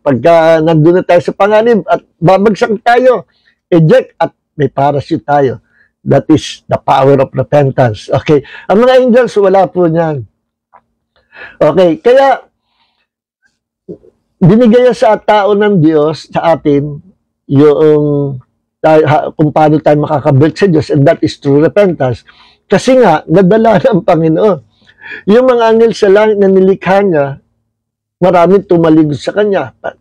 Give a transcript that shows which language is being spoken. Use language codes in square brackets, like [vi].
[tl] Pagka nandun na tayo sa panganib at babagsak tayo, eject at may parachute tayo. [en] That is the power of repentance. [tl] Okay. Ang mga angels, wala po niyan. Okay. Kaya, binigay sa tao ng Diyos, sa atin, yung kung paano tayo makakabalik sa Diyos, [en] and that is true repentance. [tl] Kasi nga, nadala ng Panginoon. Yung mga angel sa langit na nilikha niya, maraming tumaligod sa kanya.